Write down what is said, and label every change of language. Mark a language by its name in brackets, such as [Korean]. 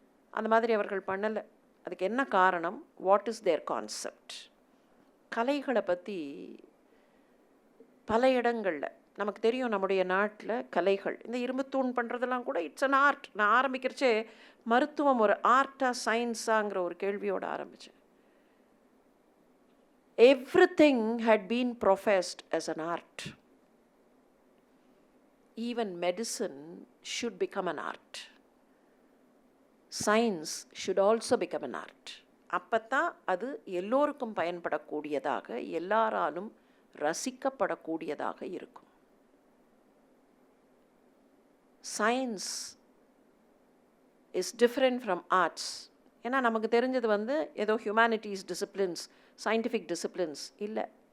[Tamil] அந்த மாதிரி அவர்கள் பண்ணலை. அதுக்கு என்ன காரணம்? [English] What is their concept? [Tamil] கலைகளை பற்றி பல இடங்களில் நமக்கு தெரியும். நம்முடைய நாட்டில் கலைகள், இந்த இரும்பு தூண் பண்ணுறதெல்லாம் கூட [English] It's an art. [Tamil] நான் ஆரம்பிக்கிறச்சே மருத்துவம் ஒரு ஆர்ட்டா சயின்ஸாங்கிற ஒரு கேள்வியோடு ஆரம்பித்தேன். [English] Everything had been professed as an art. Even medicine should become an art. Science should also become an art. [Tamil] அப்பத்தான் அது எல்லோருக்கும் பயன்படக்கூடியதாக, எல்லாராலும் ரசிக்கப்படக்கூடியதாக இருக்கும். [English] Science is different from arts. [Tamil] ஏன்னா நமக்கு தெரிஞ்சது வந்து ஏதோ ஹியூமனிட்டிஸ் டிசிப்ளின்ஸ், சயின்டிஃபிக் டிசிப்ளின்ஸ் இல்லை.